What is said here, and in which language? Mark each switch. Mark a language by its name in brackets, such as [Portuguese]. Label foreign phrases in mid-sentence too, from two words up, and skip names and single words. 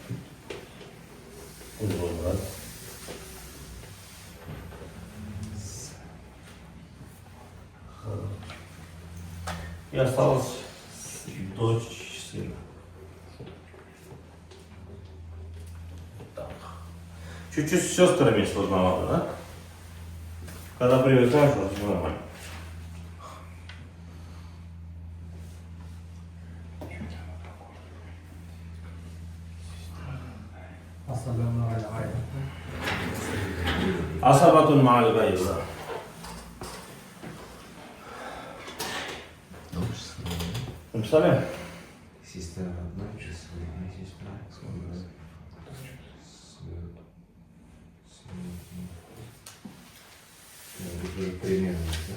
[Russian] И другой брат. И осталась дочь сына. Так. Чуть-чуть с сестрами сложновато, да? Когда привыкаешь, уже все нормально. [Arabic] عصبة مع الغيب, [Russian] да. Написали? Сестра одна, сводная сестра. Сводная. Примерно, да?